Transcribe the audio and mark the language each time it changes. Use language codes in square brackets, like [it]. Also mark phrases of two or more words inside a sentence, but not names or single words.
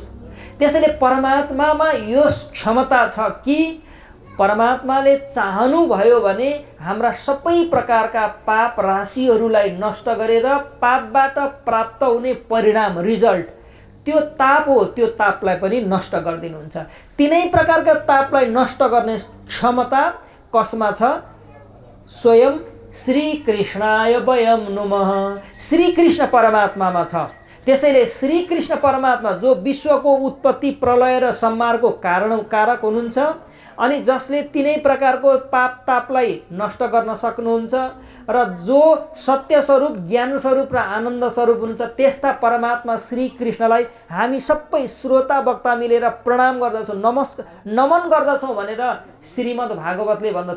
[ne] त्यसैले परमात्मामा यो क्षमता छ कि परमात्माले चाहनुभयो भने हाम्रा सबै प्रकारका पाप राशिहरूलाई नष्ट गरेर पापबाट प्राप्त हुने परिणाम, रिजल्ट, त्यो ताप हो, त्यो तापलाई पनि नष्ट गरिदिनुहुन्छ। 3 प्रकारका तापलाई नष्ट गर्ने क्षमता कसमा छ? [sa] स्वयं श्री कृष्णाय वयम नमः, [ne] श्री कृष्ण परमात्मामा छ। त्यसैले श्री कृष्ण परमात्मा जो विश्वको उत्पत्ति, प्रलय र संहारको कारक हुनुहुन्छ अनि जसले 3 प्रकारको पाप तापलाई नष्ट गर्न सक्नुहुन्छ र जो सत्य स्वरूप, ज्ञान स्वरूप र आनन्द स्वरूप हुनुहुन्छ, त्यस्ता परमात्मा श्री कृष्णलाई हामी सबै श्रोता वक्ता मिलेर प्रणाम गर्दछौँ, नमन गर्दछौँ भनेर श्रीमद् भागवतले भन्दछ।